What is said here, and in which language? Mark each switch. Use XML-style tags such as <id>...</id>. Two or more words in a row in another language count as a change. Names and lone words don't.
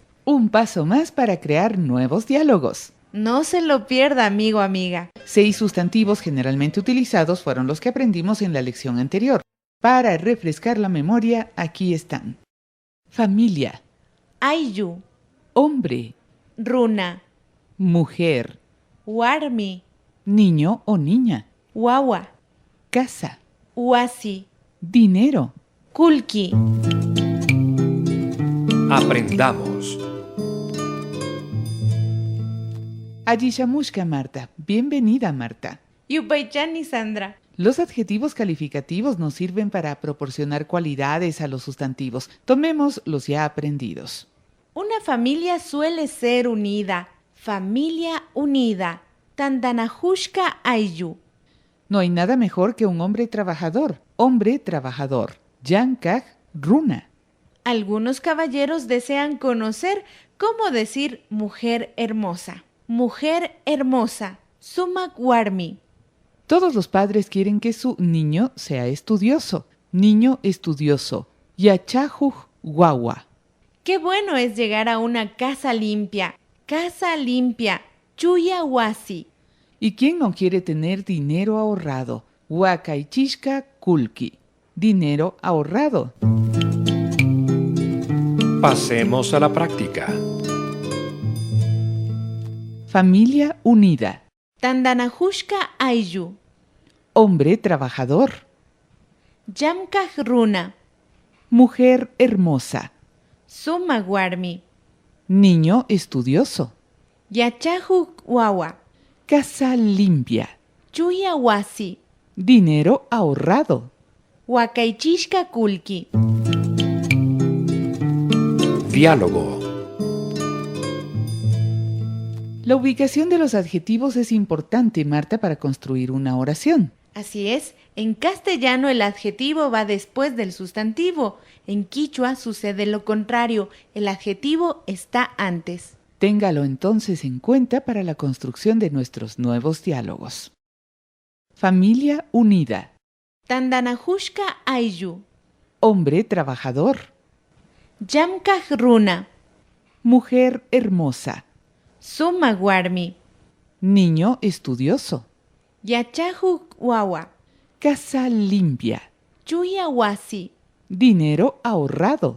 <es>Un paso más para crear nuevos diálogos. No se lo pierda, amigo, amiga. 6 sustantivos generalmente utilizados fueron los que aprendimos en la lección anterior. Para refrescar la memoria, aquí están. Familia,</es> <qu>Ayu,</qu> <es>hombre,</es> <qu>runa,</qu> <es>mujer,</es> <qu>warmi,</qu> <es>niño o niña,</es> <qu>wawa,</qu> <es>casa,</es> <qu>wasi,</qu> <es>dinero.</es> <qu>kulki.</qu> <es>Aprendamos.</es> <qu>Ayishamushka Marta.</qu> <es>Bienvenida, Marta.</es> <qu>Yupaychani, Sandra.</qu> <es>Los adjetivos calificativos nos sirven para proporcionar cualidades a los sustantivos. Tomemos los ya aprendidos. Una familia suele ser unida. Familia unida.</es> <qu>Tandanajushka ayu.</qu> <es>No hay nada mejor que un hombre trabajador. Hombre trabajador.</es> <qu>Yankaj runa.</qu> <es>Algunos caballeros desean conocer cómo decir mujer hermosa. Mujer hermosa.</es> <qu>Sumak warmi.</qu> <es>Todos los padres quieren que su niño sea estudioso. Niño estudioso.</es> <qu>Yachajuj guagua.</qu> <es>Qué bueno es llegar a una casa limpia. Casa limpia.</es> <qu>Chuya wasi.</qu> <es>¿Y quién no quiere tener dinero ahorrado?</es> <qu>Huacaichishka kulki.</qu> <es>Dinero ahorrado. Pasemos a la práctica. Familia unida.</es> <qu>Tandanajushka ayu.</qu> <es>Hombre trabajador.</es> <qu>Yamkaj runa.</qu> <es>Mujer hermosa.</es> <qu>Sumak warmi.</qu> <es>Niño estudioso.</es> <qu>Yachajuk wawa.</qu> <es>Casa limpia.</es> <qu>Chuya wasi.</qu> <es>Dinero ahorrado.</es> <qu>Huacaichishka kulki.</qu> <es>Diálogo. La ubicación de los adjetivos es importante, Marta, para construir una oración. Así es, en castellano el adjetivo va después del sustantivo. En quichua sucede lo contrario, el adjetivo está antes. Téngalo entonces en cuenta para la construcción de nuestros nuevos diálogos. Familia unida.</es> <qu>Tandanajushka ayu.</qu> <es>Hombre trabajador.</es> <qu>Yamkaj runa.</qu> <es>Mujer hermosa.</es> <qu>Sumak warmi.</qu> <es>Niño estudioso.</es> <qu>Yachajuk wawa.</qu> <es>Casa limpia.</es> <qu>Chuya wasi.</qu> <es>Dinero ahorrado.</es>